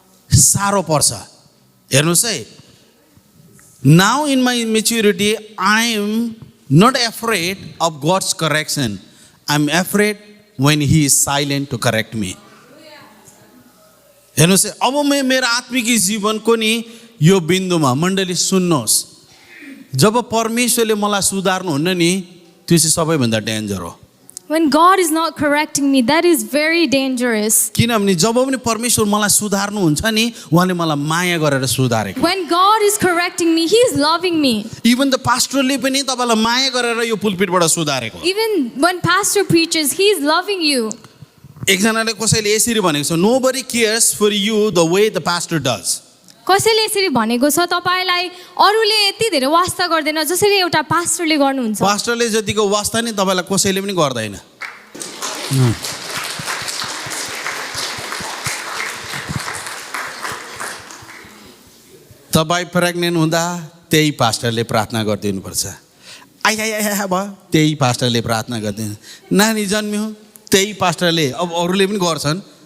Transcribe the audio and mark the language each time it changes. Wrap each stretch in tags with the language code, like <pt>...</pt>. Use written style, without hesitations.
<ne>साह्रो पर्छ हेर्नुस् है</ne> <en>now in my maturity I am not afraid of God's correction I'm afraid when he is silent to correct me</en> <ne>हेर्नुस् है अब म मेरो आत्मिक जीवनको नि यो बिन्दुमा मण्डली सुन्नुहोस् जब परमेश्वरले मलाई सुधार्नु हुन्न नि त्यो चाहिँ सबैभन्दा डेन्जर हो</ne> <en>When God is not correcting me that is very dangerous</en> <ne>किनभने जब पनि परमेश्वर मलाई सुधार्नु हुन्छ नि उहाँले मलाई माया गरेर सुधारेको</ne> <en>When God is correcting me he is loving me</en> <ne>even the पास्टरले पनि तपाईलाई माया गरेर यो पुलपिटबाट सुधारेको</ne> <en>Even when pastor preaches he is loving you</en> <ne>एकजनाले कसैले यसरी भनेको छ</ne> <en>nobody cares for you the way the pastor does</en> <ne>कसैले यसरी भनेको छ तपाईलाई अरूले यति धेरै वास्ता गर्दैन जसरी एउटा पास्टरले गर्नुहुन्छ पास्टरले जतिको वास्ता नि तपाईलाई कसैले पनि गर्दैन तपाई प्रेग्नेन्ट हुँदा त्यही पास्टरले प्रार्थना गरिदिनु पर्छ आइ भयो त्यही पास्टरले प्रार्थना गरिदिनु नानी जन्मियो त्यही पास्टरले अब अरूले पनि गर्छन्</ne>